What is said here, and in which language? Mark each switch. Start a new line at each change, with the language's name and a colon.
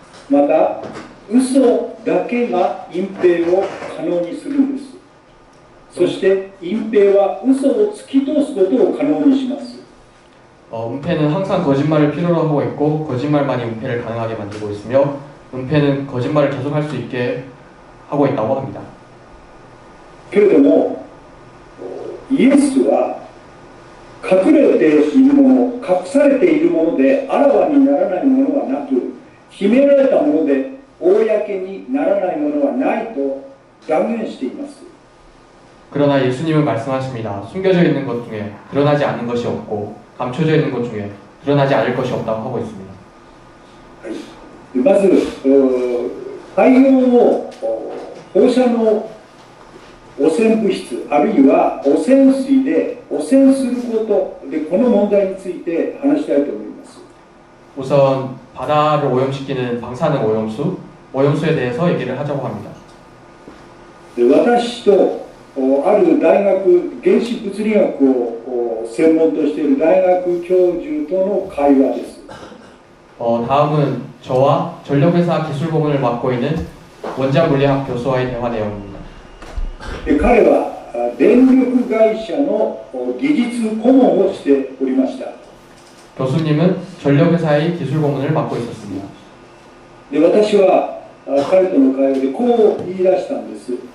Japanese: また嘘だけが隠蔽を可能にするんです。そして隠蔽は嘘を突き通すことを可能にします。
Korean: 은폐는 항상 거짓말을 필요로 하고 있고 거짓말만이 은폐를 가능하게 만들고 있으며 은폐는 거짓말을 계속할 수 있게 하고 있다고 합니다.
Japanese: けれどもイエスは隠れているもの、隠されているものであらわにならないものはなく、秘められたもので公にならないものはないと断言しています。
Korean: 그러나 예수님은 말씀하십니다. 숨겨져 있는 것 중에 드러나지 않는 것이 없고 감춰져 있는 것 중에 드러나지 않을 것이 없다고 하고 있습니다.
Japanese: まず海洋を放射能汚染物質あるいは汚染水で汚染することでこの問題について話したいと思います。
Korean: 우선 바다를 오염시키는 방사능 오염수에 대해서 얘기를 하자고 합니다.
Japanese: 私とある大学原子物理学を専門としている大学教授との会話です。
Korean: 다음은 저와 전력회사 기술부문을 맡고 있는 원자 물리학 교수와의 대화 내용입니다.
Japanese: 彼は電力会社の技術顧問をしておりました。
Korean: 교수님은 전력회사의 기술부문을 맡고 있었습니다.
Japanese: で私は彼との会話でこう言い出したんです。